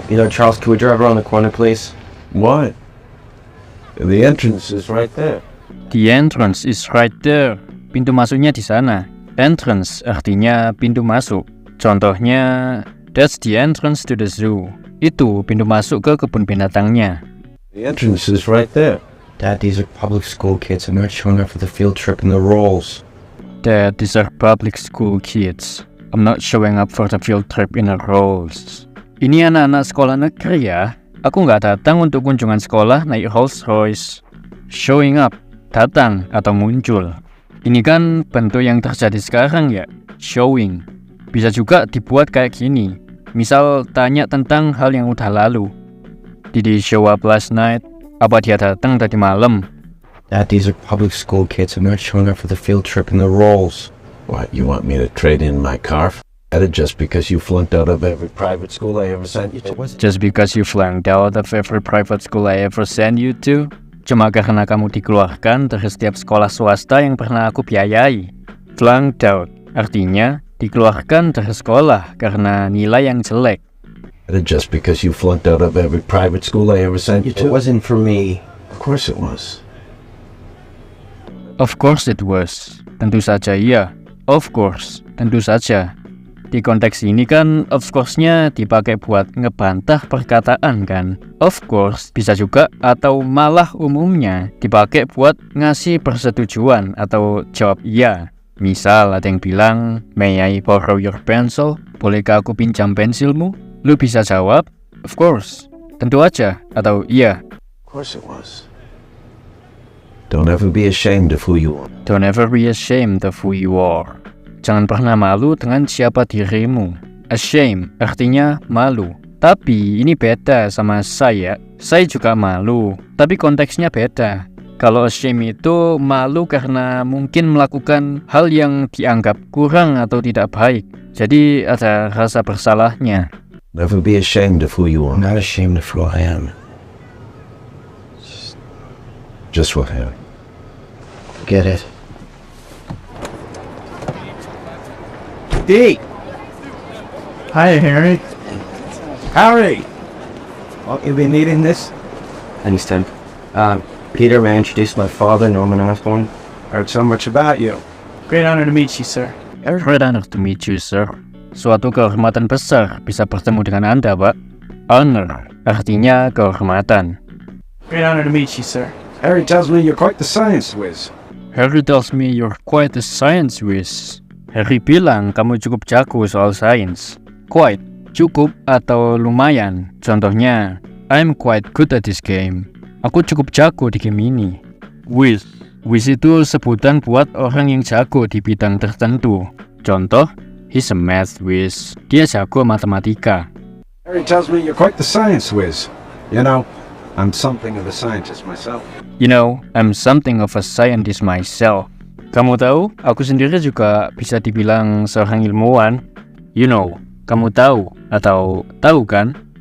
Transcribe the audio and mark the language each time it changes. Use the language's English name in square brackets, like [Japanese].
[English] Charles, can we drive around the corner, please? What? The entrance is right there. The entrance is right there. [Indonesian] Pintu masuknya di sana. [English] Entrance [Indonesian] artinya pintu masuk. Contohnya, [English] that's the entrance to the zoo. [Indonesian] Itu pintu masuk ke kebun binatangnya. [English] The entrance is right there. Dad, these are public school kids. I'm not showing up for the field trip and the rolls. Dad, these are public school kids. I'm not showing up for the field trip in the rolls. [Indonesian] Ini anak-anak sekolah negeri ya. Aku nggak datang untuk kunjungan sekolah naik Rolls Royce. Showing up, datang atau muncul. Ini kan bentuk yang terjadi sekarang ya, showing. Bisa juga dibuat kayak gini. Misal tanya tentang hal yang udah lalu. [English] Did he show up last night? [Indonesian] Apa dia datang tadi malam? [English] Dad, these are public school kids. I'm not showing up for the field trip and the rolls. What, you want me to trade in my car for just because you flunked out of every private school I ever sent you to? Just because you flunked out of every private school I ever sent you to? [Indonesian] Cuma karena kamu dikeluarkan dari setiap sekolah swasta yang pernah aku biayai. Flunked out artinya dikeluarkan dari sekolah karena nilai yang jelek. [English] Just because you flunked out of every private school I ever sent you It to? wasn't for me. Of course it was. Of course it was. [Indonesian] Tentu saja iya. [English] Of course. [Indonesian] Tentu saja. Di konteks ini kan of course-nya dipakai buat ngebantah perkataan kan. Of course bisa juga atau malah umumnya dipakai buat ngasih persetujuan atau jawab iya. Misal ada yang bilang, [English] "May I borrow your pencil?" [Indonesian] Bolehkah aku pinjam pensilmu? Lu bisa jawab, of course. Tentu aja atau iya. [English] Of course it was. Don't ever be ashamed of who you are. Don't ever be ashamed of who you are. [Indonesian] Jangan pernah malu dengan siapa dirimu. Ashamed artinya malu. Tapi ini beda sama saya. Saya juga malu, tapi konteksnya beda. Kalau ashamed itu malu karena mungkin melakukan hal yang dianggap kurang atau tidak baik. Jadi ada rasa bersalahnya. [English] Never be ashamed of who you I'm are. not ashamed of who I am. Just what happened. Get it? D. Hi, Harry. Harry! Oh, you been eating this? Understand. Peter, may I introduce my father, Norman Osborn? Heard so much about you. Great honor to meet you, sir. Great honor to meet you, sir. [Indonesian] Suatu kehormatan besar bisa bertemu dengan Anda, Pak. Honor artinya kehormatan. [English] Great honor to meet you, sir. Harry tells me you're quite the science whiz. Harry tells me you're quite a science whiz. [Indonesian] Harry bilang kamu cukup jago soal sains. [English] Quite, [Indonesian] cukup atau lumayan. Contohnya, [English] I'm quite good at this game. [Indonesian] Aku cukup jago di game ini. Whiz. Whiz itu sebutan buat orang yang jago di bidang tertentu. Contoh, [English] he's a math whiz. [Indonesian] Dia jago matematika. [English] Harry tells me you're quite the science whiz. You know, I'm something of a scientist myself. You know, I'm something of a scientist myself. [Indonesian] Kamu tahu, aku sendiri juga bisa dibilang seorang ilmuwan. You know, kamu tahu atau tahu kan?